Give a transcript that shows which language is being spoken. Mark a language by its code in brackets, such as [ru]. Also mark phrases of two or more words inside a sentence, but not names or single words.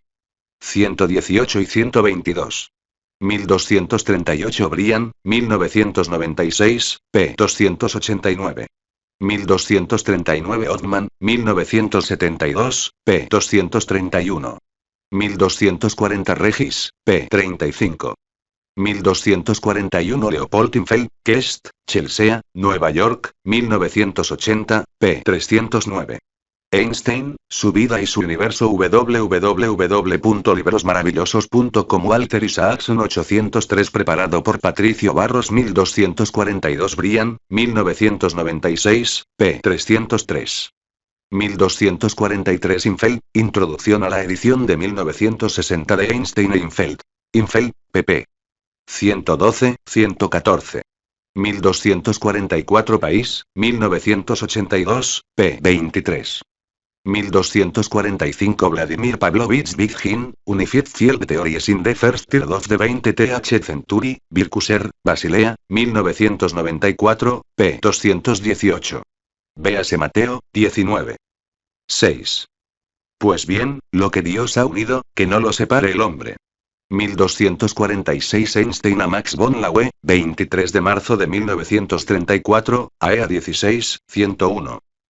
[es] 118 y 122. 1238 Brian, 1996, p. 289. 1239 Othman, 1972, p. 231. 1240 Regis, p. 35. 1241 Leopold Infeld, Kest, Chelsea, Nueva York, 1980, p. 309. Einstein, su vida y su universo www.librosmaravillosos.com Walter Isaacson 803 preparado por Patricio Barros 1242 Brian, 1996, p. 303. 1243 Infeld, introducción a la edición de 1960 de Einstein e Infeld. Infeld, pp. 112, 114. 1244 País, 1982, p. 23. 1245 Vladimir Pavlovich Vighin, [en] Unified Field Theories in the First Third of the 20th Century, [es] Birkusser, Basilea, 1994, p. 218. Véase Mateo, 19. 6. Pues bien, lo que Dios ha unido, que no lo separe el hombre. 1246 Einstein a Max von Laue, 23 de marzo de 1934, AEA 16, 101.